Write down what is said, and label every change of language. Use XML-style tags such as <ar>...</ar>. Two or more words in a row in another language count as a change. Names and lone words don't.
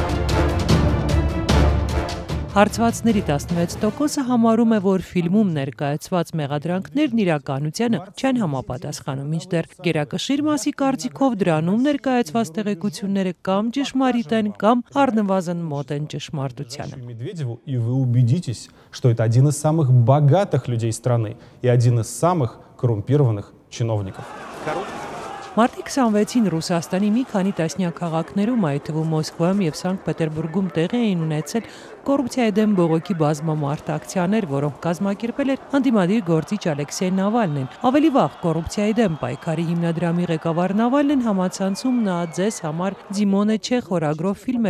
<hy>Հարցվածների 16%-ը համարում է, որ ֆիլմում ներկայացված մեղադրանքներն իրականությանը չեն համապատասխանում, մինչդեռ գերակշիռ մասի կարծիքով դրանում ներկայացված տեղեկությունները կամ ճշմարիտ են, կամ առնվազն մոտ են ճշմարտությանը։</hy> <ru>И вы убедитесь, что это один из самых богатых людей страны и один из самых коррумпированных чиновников.</ru> <hy>Մարտի 26-ին Ռուսաստանի մի քանի տասնյակ քաղաքներում, այդ թվում Մոսկվայում եւ Սանկտ Պետերբուրգում տեղի էին ունեցել կոռուպցիայի դեմ բողոքի բազմամարդ ակցիաներ, որոնք կազմակերպել էր ընդդիմադիր գործիչ Ալեքսեյ Նավալնին։ Ավելի վաղ կոռուպցիայի դեմ պայքարի հիմնադրամի ղեկավար Նավալնին համացանցում նա ձեզ համար Ձիմոնե չէ խորագրով ֆիլմ</hy>